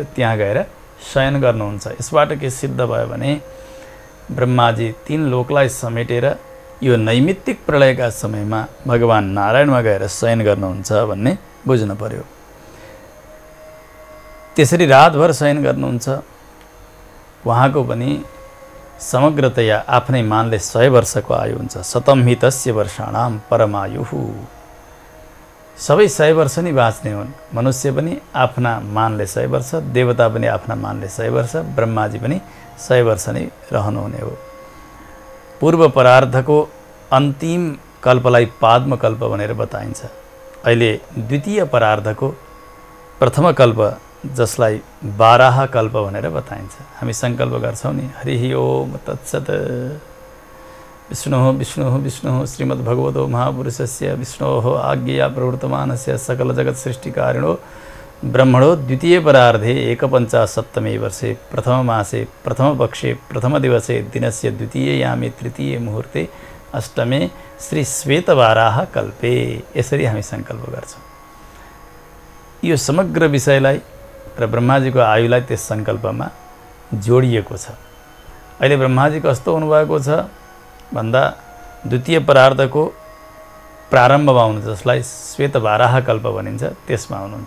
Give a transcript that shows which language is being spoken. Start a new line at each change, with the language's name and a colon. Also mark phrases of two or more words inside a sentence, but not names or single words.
Nepali: त्यहाँ गएर शयन गर्नुहुन्छ। यसबाट के सिद्ध भयो भने ब्रह्माजी 3 लोकलाई समेटेर यो नैमित्तिक प्रलयका समयमा भगवान नारायणमा गएर शयन गर्नुहुन्छ भन्ने बुझ्नु पर्यो। त्यसरी रातभर शयन गर्नुहुन्छ। उहाँको पनि समग्रतया आफ्नै मानले 100 वर्षको आयु हुन्छ।
Sanskrit: शतं हि तस्य वर्षाणाम परमायुः।
Nepali: सबै 100 वर्ष नै बाँच्ने हुन्। मनुष्य पनि आफ्ना मानले 100 वर्ष, देवता पनि आफ्ना मानले 100 वर्ष, ब्रह्माजी पनि 100 वर्ष नै रहनुहुने हो। पूर्व परार्धको अन्तिम कल्पलाई पाद्म कल्प भनेर बताइन्छ। अहिले द्वितीय परार्धको प्रथम कल्प जसलाई बाराह कल्प भनेर बताइन्छ। हामी संकल्प गर्छौं नि,
Sanskrit: हरि ओम तत्सत्। विष्णुः विष्णुः विष्णुः श्रीमद्भगवतो महापुरुषस्य विष्णोः आज्ञया प्रवर्तमानस्य सकल जगत सृष्टिकारिणो ब्रह्मणो द्वितीय परार्धे 1,50 वर्षे प्रथम मासे प्रथम पक्षे प्रथम दिवसे दिनस्य द्वितीययामे तृतीय मुहूर्ते अष्टमे श्री श्वेतवाराह कल्पे।
Nepali: यसरी हामी संकल्प गर्छौं। यो समग्र विषयलाई र ब्रह्माजीको आयुलाई त्यस संकल्पमा जोडिएको छ। अहिले ब्रह्माजी कस्तो हुनुभएको छ भन्दा द्वितीय परार्धको प्रारम्भमा हुनुहुन्छ, जसलाई श्वेतवाराह कल्प भनिन्छ, त्यसमा हुनुहुन्छ।